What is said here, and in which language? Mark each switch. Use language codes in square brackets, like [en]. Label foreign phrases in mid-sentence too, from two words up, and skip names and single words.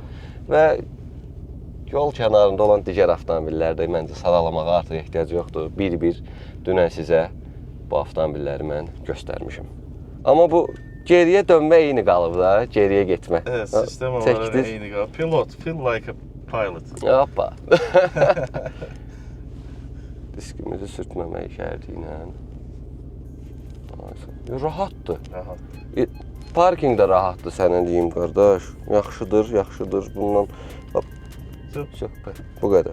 [az] Və yol kənarında olan digər avtomobillərdə məncə sadalamağa artıq ehtiyac yoxdur. Bir-bir dünən sizə bu avtomobilləri mən göstərmişim. Amma bu geriyə dönmə eyni qalıb da, geriyə getmə. Evet, sistem olaraq eyni qalıb. [en] Pilot, feel like a pilot. [az] Hoppa. Diskimizi sürtməmək şərti ilə. Rahatdır. Rahat. Parking də rahatdır sənə deyim, qardaş. Yaxşıdır, yaxşıdır. Bundan bu qədər.